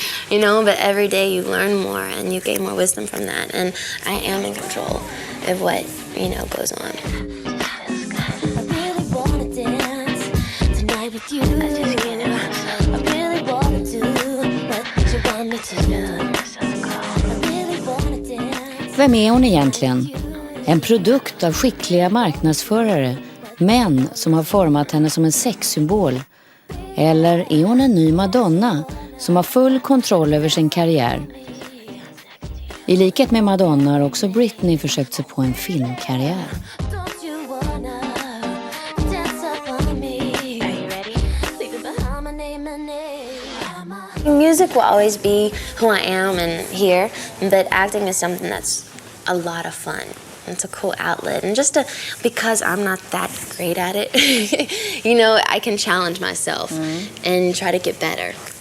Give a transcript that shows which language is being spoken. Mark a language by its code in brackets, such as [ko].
[en] You know, but every day you learn more and you gain more wisdom from that. And I am in control of what, you know, goes on. I really wanna dance tonight with you. I just can't I really wanna do what you want me to do. I really wanna dance. [sv] Vem är hon egentligen? En produkt av skickliga marknadsförare, män som har format henne som en sexsymbol. Eller är hon en ny Madonna som har full kontroll över sin karriär? I likhet med Madonna har också Britney försökt sig på en filmkarriär. [en] Don't you wanna dance up on me? Are you ready? Leave it behind my name. Music will always be who I am and here, but acting is something that's a lot of fun. It's a cool outlet, and because I'm not that great at it, you know, I can challenge myself and try to get better.